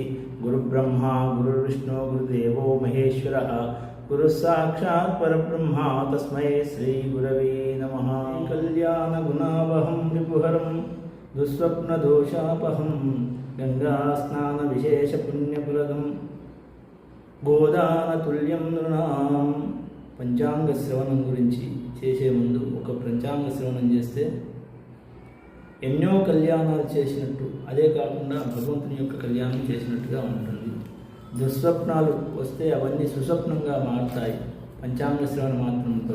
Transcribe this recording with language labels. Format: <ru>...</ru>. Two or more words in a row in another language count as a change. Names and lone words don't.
<sa>गुरुब्रह्मा गुरुर्विष्णु गुरुदेवो महेश्वरः गुरुः साक्षात् परब्रह्मा तस्मै श्रीगुरवे नमः। कल्याणगुणावहं रिपुहरं दुःस्वप्नदोषापहं गङ्गास्नानविशेषपुण्यप्रदं गोदानतुल्यं नृणाम्.</sa> <te>పంచాంగ శ్రవణం గురించి చేసే ముందు ఒక పంచాంగ శ్రవణం చేస్తే ఎన్నో కళ్యాణాలు చేసినట్టు, అదే కాకుండా భగవంతుని యొక్క కళ్యాణం చేసినట్టుగా ఉంటుంది. దుస్వప్నాలు వస్తే అవన్నీ సుస్వప్నంగా మారుతాయి పంచాంగ శ్రవణ మాత్రంతో.</te>